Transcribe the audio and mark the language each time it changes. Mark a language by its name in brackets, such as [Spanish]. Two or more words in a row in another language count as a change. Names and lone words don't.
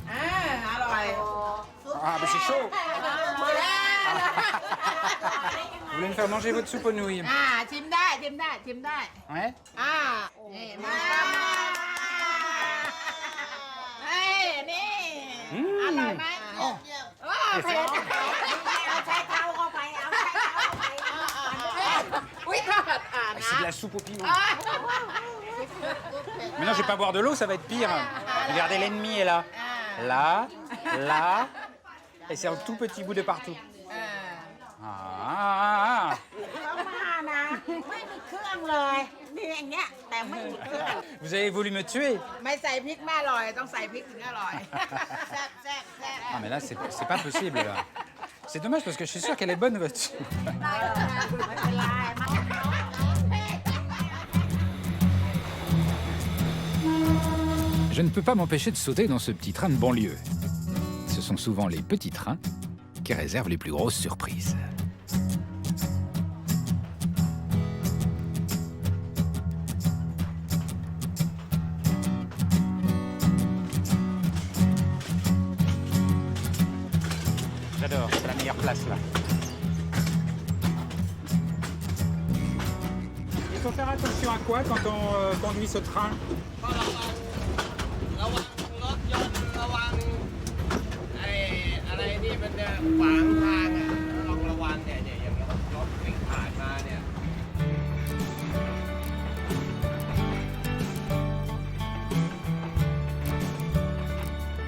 [French] Ah, mais c'est chaud! Vous voulez me faire manger votre soupe aux nouilles? [Thai] ชิมได้ชิมได้ชิมได้ [French] Ouais? [Thai] นี่มาเฮ้ยนี่อร่อยไหมโอ้เผ็ดเอาใช้เท้าเข้าไปเอาใช้เท้าเข้าไปอุ้ยทอด [French] C'est de la soupe aux piments. Mais non, je vais pas boire de l'eau, ça va être pire. Regardez, l'ennemi est là. Là, là, et c'est un tout petit bout de partout. Ah. [Thai] มานะไม่มีเครื่องเลยนี่อย่างเงี้ยแต่ไม่มีเครื่อง [French] Vous avez voulu me tuer? [Thai] ไม่ใส่พริกไม่อร่อยต้องใส่พริกถึงอร่อยแซ่บแซ่บแซ่บ [French] Ah, mais là, c'est pas possible, là. C'est dommage parce que je suis sûr qu'elle est bonne, votre soupe. [Thai] ไม่เป็นไรมา [French] Je ne peux pas m'empêcher de sauter dans ce petit train de banlieue. Ce sont souvent les petits trains qui réservent les plus grosses surprises. J'adore, c'est la meilleure place là. Il faut faire attention à quoi quand on conduit ce train? [Thai] ระวังรถยนต์ระวังอะไรนี่มันจะขวางทางอ่ะลองระวังเนี่ยอย่างรถวิ่งผ่านมาเนี่ย [French] À